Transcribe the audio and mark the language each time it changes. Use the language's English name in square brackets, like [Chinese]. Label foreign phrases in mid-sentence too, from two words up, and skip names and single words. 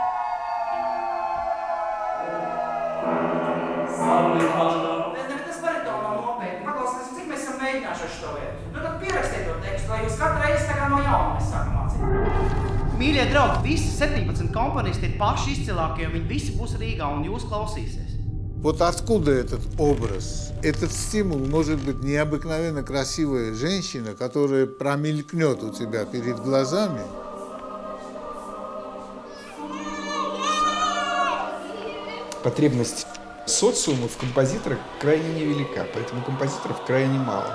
[Latvian] Tas baritona nav nopietni. Paklausieties, cik mēs esam mēģinājuši ar šo vietu. Nu tad pierakstiet to tekstu, lai jūs katru reizi tā kā no jauna mēs sākam mācīt. Mīļie draugi, visi 17 komponisti ir paši izcilākie, un viņi visi būs Rīgā, un jūs klausīsies. [Russian] Вот откуда этот образ? Этот стимул может быть необыкновенно красивая женщина, которая промелькнет у тебя перед глазами. Потребность социума в композиторах крайне невелика, поэтому композиторов крайне мало.